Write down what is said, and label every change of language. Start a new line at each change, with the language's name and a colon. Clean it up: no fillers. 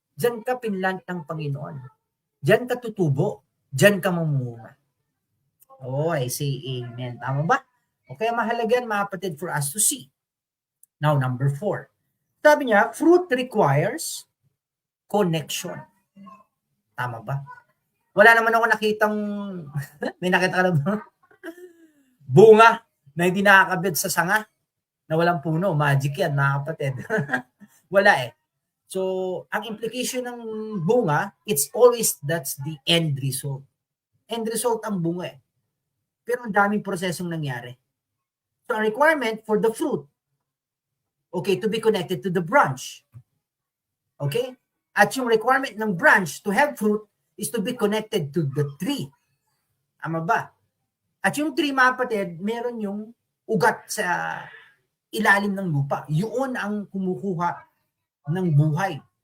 Filipino: Diyan ka pinlant ng Panginoon. Diyan ka tutubo. Diyan ka mamunga. Oh, I say amen. Tama ba?
English: Okay,
Filipino: mahalaga yan,
English: mga kapatid, for us to see. Now, number 4.
Filipino: Sabi niya,
English: fruit requires connection.
Filipino: Tama ba? Wala naman ako nakitang, may nakita ka na ba? Bunga na hindi nakakabit sa sanga na walang puno. Magic yan, mga kapatid. Wala eh.
English: So,
Filipino: ang implication ng bunga,
English: it's always that's the end result.
Filipino: End result ang bunga eh. Pero ang daming prosesong nangyari.
English: So, ang requirement for the fruit, okay, to be connected to the branch. Okay?
Filipino: At yung requirement ng branch
English: to have fruit is to be connected to the tree.
Filipino: Tama ba? At yung tree, mga kapatid, meron yung ugat sa ilalim ng lupa. Yun ang kumukuha ng buhay.